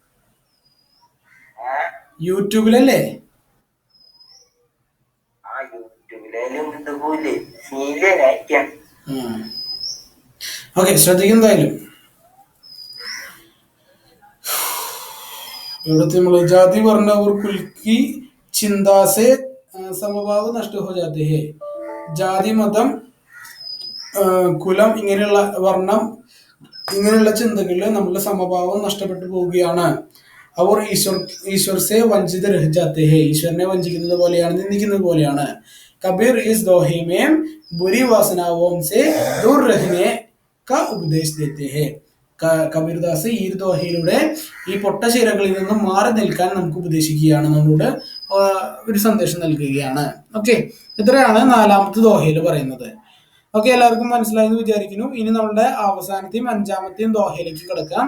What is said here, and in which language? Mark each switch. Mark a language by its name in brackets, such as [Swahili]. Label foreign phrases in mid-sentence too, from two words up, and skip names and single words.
[Malayalam] യൂട്യൂബിലല്ലേ? ഓക്കെ, ശ്രദ്ധിക്കുന്നതായാലും ഇവിടുത്തെ നമ്മള് [Hindi] जाति वर्ण और कुल की चिंता से समभाव नष्ट हो जाते हैं. [Malayalam] ജാതി, മതം, കുലം, ഇങ്ങനെയുള്ള വർണ്ണം, ഇങ്ങനെയുള്ള ചിന്തകളിൽ നമ്മുടെ സമഭാവം നഷ്ടപ്പെട്ടു പോവുകയാണ്. [Hindi] അവർ ईश्वर से वंचित रह जाते हैं. [Malayalam] ഈശ്വരനെ വഞ്ചിക്കുന്നത് പോലെയാണ്, നിന്ദിക്കുന്നത് പോലെയാണ്. [Hindi] കബീർ इस दोहे में बुरी वासनाओं से दूर रहने का उपदेश देते हैं. [Malayalam] കബീർദാസ് ഈ ദോഹയിലൂടെ ഈ പൊട്ടശീലകളിൽ നിന്നും മാറി നിൽക്കാൻ നമുക്ക് ഉപദേശിക്കുകയാണ്, നമ്മളോട് ഒരു സന്ദേശം നൽകുകയാണ്. ഓക്കെ, ഇത്രയാണ് നാലാമത്തെ ദോഹയിൽ പറയുന്നത്. ഓക്കെ, എല്ലാവർക്കും മനസ്സിലായെന്ന് വിചാരിക്കുന്നു. ഇനി നമ്മളുടെ അവസാനത്തെയും അഞ്ചാമത്തെയും ദോഹയിലേക്ക് കിടക്കാം.